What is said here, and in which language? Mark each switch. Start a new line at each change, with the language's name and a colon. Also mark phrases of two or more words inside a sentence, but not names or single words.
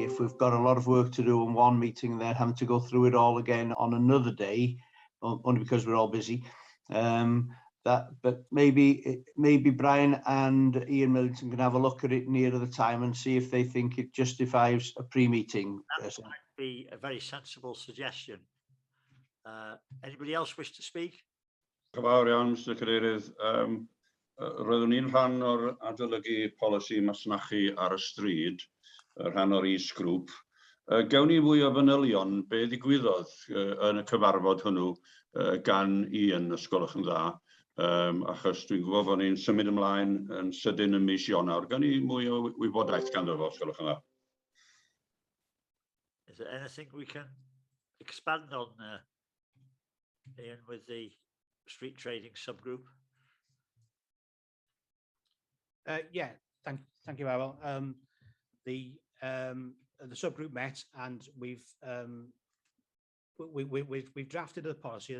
English: If we've got a lot of work to do in one meeting and then having to go through it all again on another day, only because we're all busy. But maybe Brian and Ian Millington can have a look at it nearer the time and see if they think it justifies a pre-meeting. That might be a very sensible suggestion. Anybody else wish to speak?
Welsh: Cyfawr iawn, Mr Cadeirydd. Roeddwn ni'n rhan o'r adolygu polisi masnachu ar y stryd, rhan o'r is-grŵp. Gawn ni fwy o fanylion be ddigwyddodd yn y cyfarfod hwnnw gan Ian, os gwelwch yn dda, achos dwi'n gwybod bod ni'n symud ymlaen yn sydyn yn mis Ionawr. Gawn ni mwy o wybodaeth ganddo fo, os gwelwch yn dda.
English: Is there anything we can expand on, Ian, with the street trading subgroup? Yeah, thank you, Errol. The subgroup met, and we've drafted a policy.